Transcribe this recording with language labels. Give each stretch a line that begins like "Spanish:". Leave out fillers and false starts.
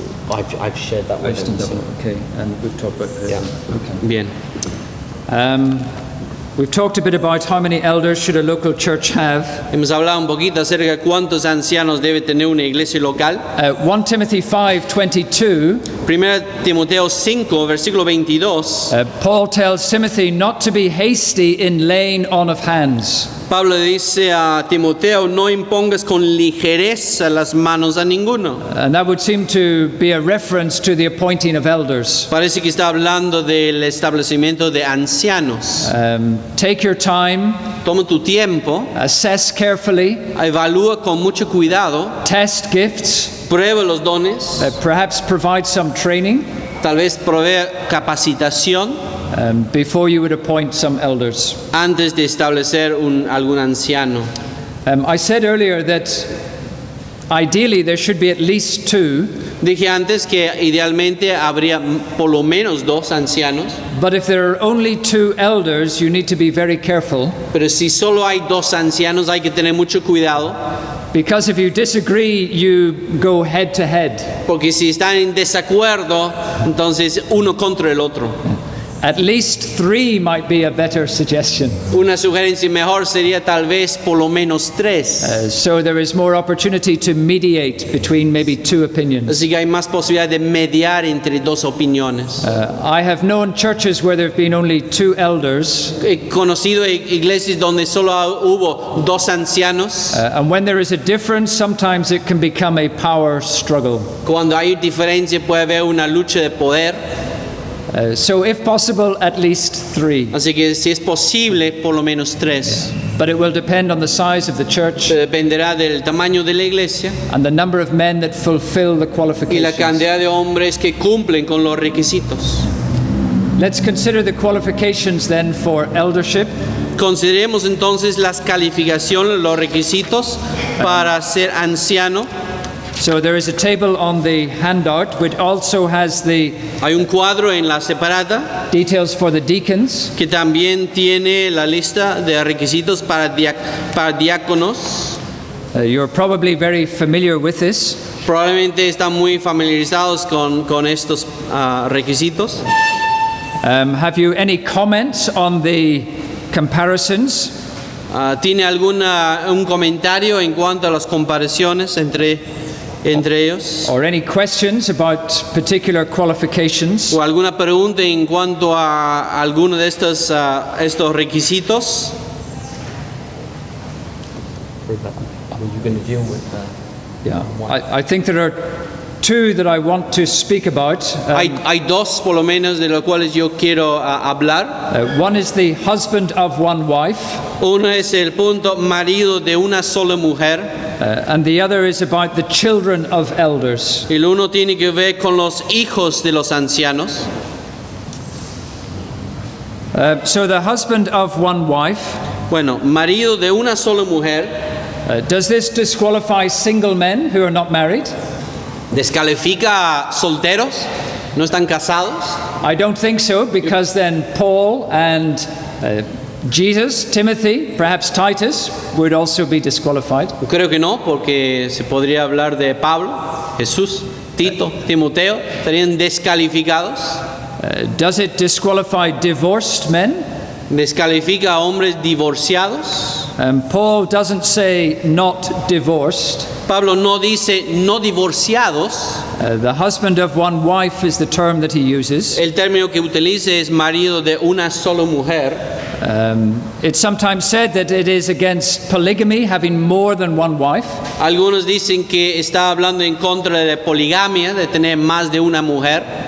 English: I've shared that with them. Okay, and we've talked about Yeah. Okay.
Spanish: Bien.
English: We've talked a bit about how many elders should a local church have.
Spanish: Hemos hablado un poquito acerca de cuántos ancianos debe tener una iglesia local.
English: 1 Timothy 5:22,
Spanish: 1 Timoteo 5, versículo 22,
English: Paul tells Timothy not to be hasty in laying on of hands.
Spanish: Pablo le dice a Timoteo, no impongas con ligereza las manos a ninguno.
English: And that would seem to be a reference to the appointing of elders.
Spanish: Parece que está hablando del establecimiento de ancianos.
English: Take your time,
Spanish: Toma tu tiempo,
English: assess carefully,
Spanish: evalúa con mucho cuidado,
English: test gifts,
Spanish: prueba los dones,
English: perhaps provide some training
Spanish: tal vez provea capacitación
English: before you would appoint some elders.
Spanish: antes de establecer algún anciano.
English: I said earlier that ideally there should be at least 2,
Spanish: Dije antes que idealmente habría por lo menos 2 ancianos,
English: but if there are only 2 elders, you need to be very careful,
Spanish: pero si solo hay 2 ancianos hay que tener mucho cuidado,
English: because if you disagree, you go head to head.
Spanish: porque si están en desacuerdo, entonces uno contra el otro.
English: At least 3 might be a better suggestion.
Spanish: Una sugerencia mejor sería tal vez por lo menos 3.
English: So there is more opportunity to mediate between maybe 2 opinions.
Spanish: Así que hay más posibilidad de mediar entre 2 opiniones.
English: I have known churches where there have been only 2 elders,
Spanish: He conocido iglesias donde solo hubo 2 ancianos.
English: and when there is a difference, sometimes it can become a power struggle.
Spanish: Cuando hay diferencia puede haber una lucha de poder.
English: So if possible, at least 3.
Spanish: Así que si es posible, por lo menos 3.
English: But it will depend on the size of the church
Spanish: Dependerá del tamaño de la iglesia
English: and the number of men that fulfill the
Spanish: y la
English: qualifications.
Spanish: cantidad de hombres que cumplen con los requisitos.
English: Let's consider the qualifications then for eldership.
Spanish: Consideremos entonces las calificaciones, los requisitos para ser anciano.
English: So there is a table on the handout which also has the
Spanish: Hay un cuadro en la separata
English: details for the deacons.
Spanish: que también tiene la lista de requisitos para diáconos.
English: You're probably very familiar with this.
Spanish: Probablemente están muy familiarizados con estos requisitos.
English: Have you any comments on the comparisons?
Spanish: ¿Tiene un comentario en cuanto a las comparaciones entre ellos?
English: Or any questions about particular qualifications?
Spanish: ¿O alguna pregunta en cuanto a alguno de estos requisitos?
English: Yeah, I think there are 2 that I want to speak about.
Spanish: Hay 2 por lo menos de los cuales yo quiero hablar.
English: One is the husband of one wife,
Spanish: Uno es el punto marido de una sola mujer.
English: and the other is about the children of elders.
Spanish: El uno tiene que ver con los hijos de los ancianos.
English: So the husband of one wife,
Spanish: Bueno, marido de una sola mujer,
English: does this disqualify single men who are not married?
Spanish: ¿descalifica a solteros? ¿No están casados?
English: I don't think so, because then Paul and Jesus, Timothy, perhaps Titus would also be disqualified.
Spanish: Creo que no, porque se podría hablar de Pablo, Jesús, Tito, Timoteo, estarían descalificados.
English: Does it disqualify divorced men?
Spanish: ¿Descalifica a hombres divorciados?
English: Paul doesn't say not divorced.
Spanish: Pablo no dice no divorciados.
English: The husband of one wife is the term that he uses.
Spanish: El término que utiliza es marido de una sola mujer.
English: It's sometimes said that it is against polygamy, having more than one wife.
Spanish: Algunos dicen que está hablando en contra de poligamia, de tener más de una mujer.